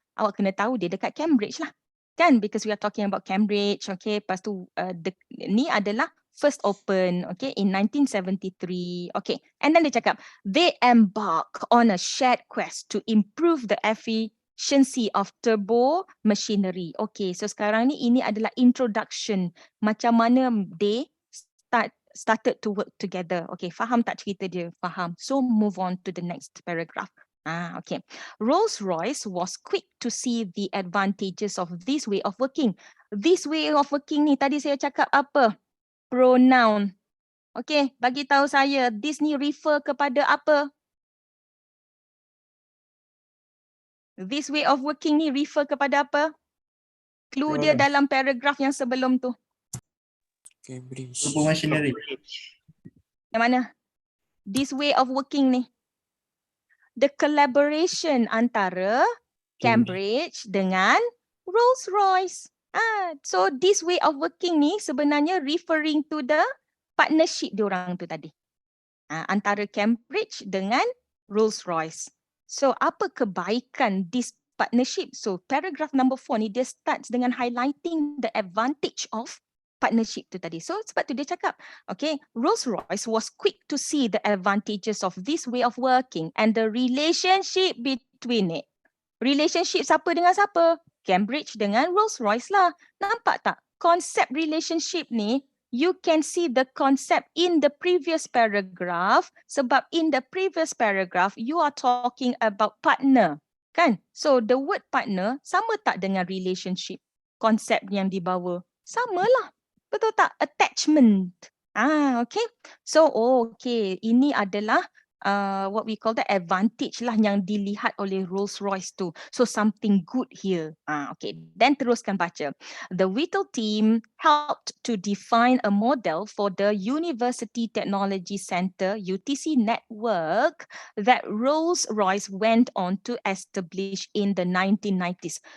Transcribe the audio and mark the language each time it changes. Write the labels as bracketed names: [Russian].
[Malay] Awak kena tahu dia dekat Cambridge lah. Kan? [English] Because we are talking about Cambridge. Okay, [Malay] lepas tu ni adalah [English] first open, okay, in 1973. Okay, and then [Malay] dia cakap, [English] they embark on a shared quest to improve the efficiency of turbo machinery. [Malay] Okay, so sekarang ni ini adalah introduction. Macam mana [English] they started to work together. Okay, [Malay] faham tak cerita dia? Faham. [English] So move on to the next paragraph. Okay. Rolls-Royce was quick to see the advantages of this way of working. This way of working [Malay] ni tadi saya cakap apa? Pronoun. Okay, bagi tahu saya this ni refer kepada apa? [English] This way of working [Malay] ni refer kepada apa? Clue dia dalam paragraph yang sebelum tu. [English] Cambridge. Turbo machinery. [Malay] Yang mana? [English] This way of working ni. The collaboration antara Cambridge dengan Rolls-Royce. So this way of working ni sebenarnya referring to the partnership diorang tu tadi. [Malay] Antara Cambridge dengan Rolls-Royce. So apa kebaikan [English] this partnership? So paragraph number 4 ni dia starts dengan highlighting the advantage of partnership tu tadi. So [Malay] sebab tu dia cakap, [English] okay, Rolls-Royce was quick to see the advantages of this way of working and the relationship between it. [Malay] Relationship siapa dengan siapa? Cambridge dengan Rolls-Royce lah. Nampak tak? Konsep relationship ni, [English] you can see the concept in the previous paragraph. Sebab in the previous paragraph, you are talking about partner. Kan? So the word partner [Malay] sama tak dengan [English] relationship? [Malay] Konsep yang dibawa? Sama lah. Betul tak? Attachment. Okay. [English] So, okay. [Malay] Ini adalah [English] what we call the advantage [Malay] lah yang dilihat oleh Rolls-Royce tu. [English] So, something good here. Okay. Then [Malay] teruskan baca. [English] The Whittle team helped to define a model for the University Technology Center UTC network that Rolls-Royce went on to establish in the 1990s.